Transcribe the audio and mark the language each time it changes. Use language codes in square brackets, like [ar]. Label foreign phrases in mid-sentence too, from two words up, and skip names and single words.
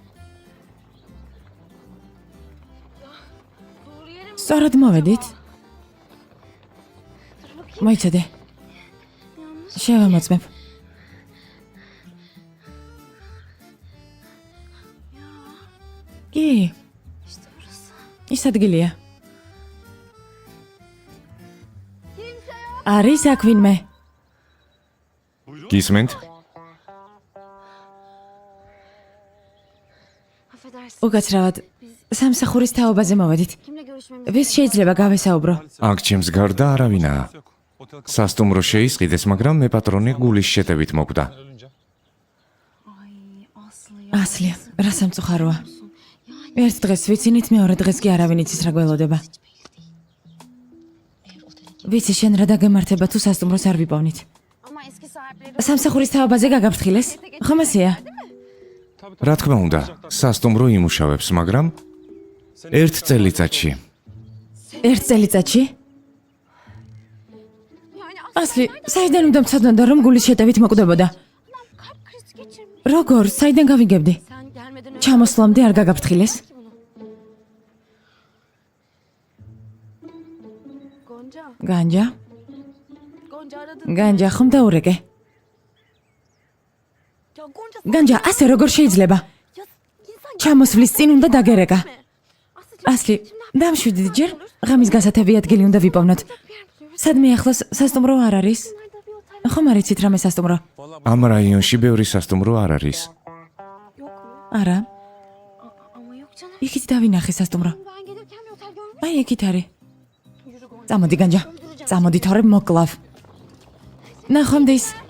[tr] Doğru yere mi? [ka] სწორად მოვედით. [tr] Dur bakayım. [ka] მოიცადე. [tr] Yanlış. [ka] შევამოწმებ. კი, [tr] İşte burası. [ka] ის ადგილია. არის აქ ვინმე? გისმენთ? [tr] Affedersin. [ka] უკაცრავად სამსახურის თაობაზე მოვედით. [tr] Kimle görüşmemiz? [ka] ვის შეიძლება გავესაუბრო? აქ ჩემს გარდა არავინაა. სასტუმრო შეისყიდეს, მაგრამ მე პატრონი გულის შეტევით მოკვდა. [tr] Ay Aslı ya. [ka] ასლი, რა სამწუხაროა. ერთ დღეს ვიცინით, მეორე დღეს კი არავინ იცის რა გველოდება. ვიცი შენ რა დაგემართება თუ სასტუმროს არ ვიპოვნით. [tr] Ama eski sahipleri [ka] სამსახურის თაობაზე გაგაფრთხილეს? ხომ ასეა? რა თქმა უნდა, სასტუმრო იმუშავებს, მაგრამ ერთ წელიწადში. ერთ წელიწადში? [tr] yani [ka] ასლი, საიდან უნდა მცოდნოდა რომ გულის შეტევით მოკვდებოდა? [tr] kalp krizi geçirmiş. [ka] როგორ, საიდან გავიგებდი? [tr] Sen gelmeden önce [ka] ჩამოსვლამდე არ გაგაფრთხილეს? [tr] ki bunu. Gonca. [ka] განჯა? [tr] Gonca aradın. [ka] განჯა ხომ დაურეკე? [tr] Ya Gonca. [ka] განჯა, ასე როგორ შეიძლება? [tr] Ya insan [ka] ჩამოსვლის წინ უნდა დაგერეკა. [tr] mi? Aslı [ka] ასლი, დამშვიდით ჯერ, ღამის გასათევი ადგილი უნდა ვიპოვნოთ. [tr] bir yer buluyoruz. [ka] სადმე ახლოს სასტუმრო არ არის? [tr] Nerede bir otel [ka] ხომ არ იცით რამე სასტუმრო? ამ რაიონში ბევრი სასტუმრო არ არის. [tr] yok mu? [ka] არა, [tr] Ama yok canım. [ka] იქით დავინახე სასტუმრო. [tr] Ben gelirken bir otel görmüştüm. [ka] აი იქით არის. [tr] Yürü Gonca. [ka] წამოდი განჯა. წამოდი თორემ მოკლავ. ნახვამდის.